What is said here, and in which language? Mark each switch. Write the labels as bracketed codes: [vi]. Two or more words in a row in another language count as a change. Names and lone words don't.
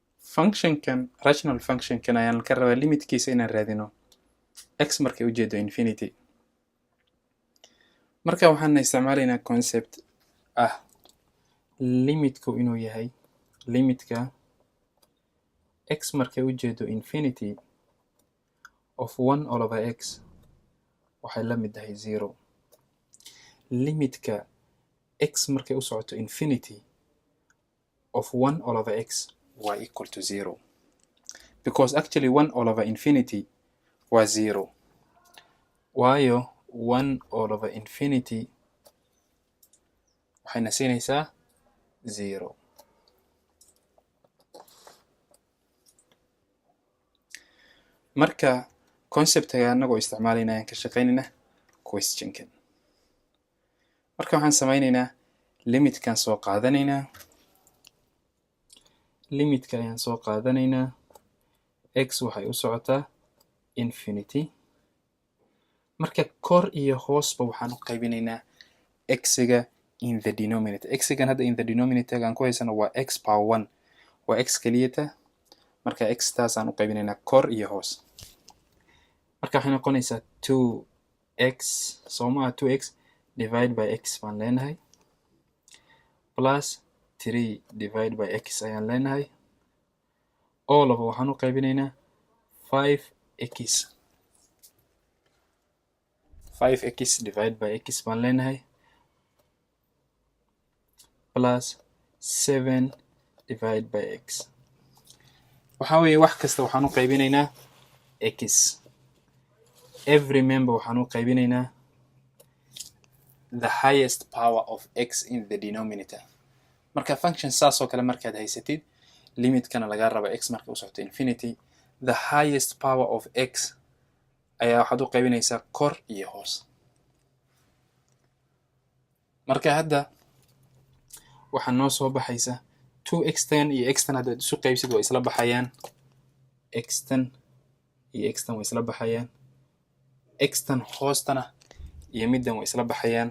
[so] function kan rational function kan ayaan ka rabaa limitkiisa inaan raadino x markay u jeedo infinity. marka waxaan isticmaalaynaa concept ah limitku inuu yahay limitka x markay u jeedo [en] infinity of 1/x [so] waxay la mid tahay 0. limitka x markay u socoto [en] infinity of 1/x y equal to 0 because actually 1/infinity was 0 [so] waayo 1/infinity waxayna siinaysaa 0. marka conceptga anagoo isticmaalayna ayaan ka shaqaynaynaa questionkan. marka waxaan samaynaynaa limitkan soo qaadanaynaa limitka ayaan soo qaadanaynaa x waxay u socotaa infinity. marka kor iyo hoosba waxaan u qaybinaynaa x-ga [en] in the denominator. [so] x-gan hadda [en] in the denominator [so] aan ku haysano waa x power 1 waa x keliyata. marka x taasaan u qaybinaynaa kor iyo hoos. marka waxay noqonaysaa 2x soomaa [en] 2x divide by x [so] baan leenahay [en] plus 3 divide by x [so] ayaan leenahay [en] all of [so] waxaan u qaybinaynaa [en] 5x divide by x [so] baan leenahay [en] plus 7 divide by x. [so] waxaa weeye wax kasta waxaan u qaybinaynaa x. [en] every member [so] waxaan u qaybinaynaa [en] the highest power of x in the denominator. [so] marka function saas oo kale markaad haysatid limitkana laga raba x markay u socoto infinity [en] the highest power of x [so] ayaa waxaad u qaybinaysaa kor iyo hoos. marka hadda waxaa noo soo baxaysa 2x tan iyo x tan haddaad isu qaybsid waa isla baxayaan x tan iyo x tan waa isla baxayaan x tan hoostana iyo middan waa isla baxayaan.